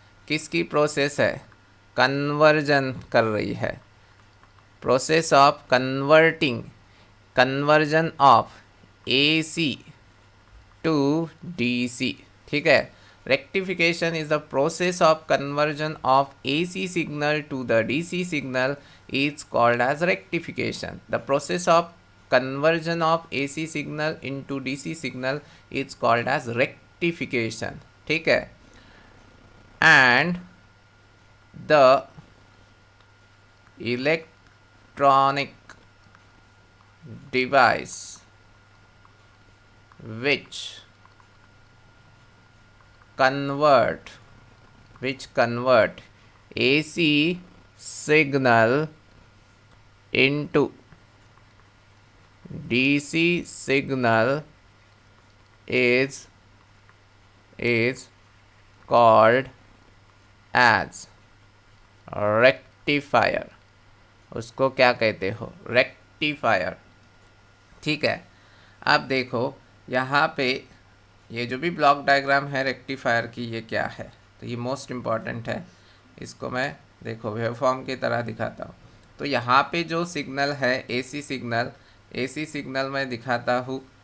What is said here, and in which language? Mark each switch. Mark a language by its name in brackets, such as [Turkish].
[Hindi] किसकी प्रोसेस है, कन्वर्जन कर रही है, [English] Process of converting, conversion of AC to DC। ठीक है, rectification is the process of conversion of AC signal to the DC signal is called as rectification. The process of conversion of AC signal into DC signal is called as rectification। ठीक है, and the electronic device which convert AC signal into DC signal is called as rectifier। [Hindi] उसको क्या कहते हो, rectifier. ठीक है, अब देखो यहाँ पे ये जो भी ब्लॉक डायग्राम है रेक्टिफायर की, ये क्या है, तो ये मोस्ट इम्पॉर्टेंट है। इसको मैं देखो वेवफॉर्म की तरह दिखाता हूँ। तो यहाँ पे जो सिग्नल है एसी सिग्नल, एसी सिग्नल मैं दिखाता हूँ।